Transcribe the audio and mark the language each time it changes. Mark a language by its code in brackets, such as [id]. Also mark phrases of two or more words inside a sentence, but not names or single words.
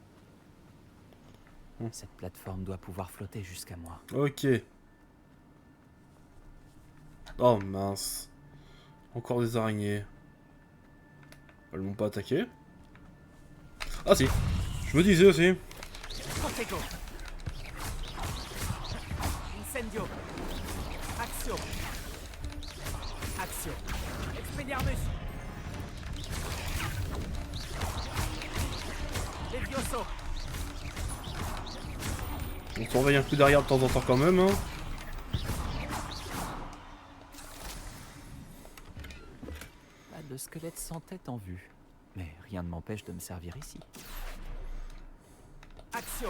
[fr] Cette plateforme doit pouvoir flotter jusqu'à moi. Ok. Oh mince. Encore des araignées. Elles m'ont pas attaqué. Ah si. Je me disais aussi. Protego. Incendio. Axio. Axio. Expelliarmus. Levioso. On surveille un peu derrière de temps en temps quand même. Hein. Pas de squelette sans tête en vue. Mais rien ne m'empêche de me servir ici. Axio.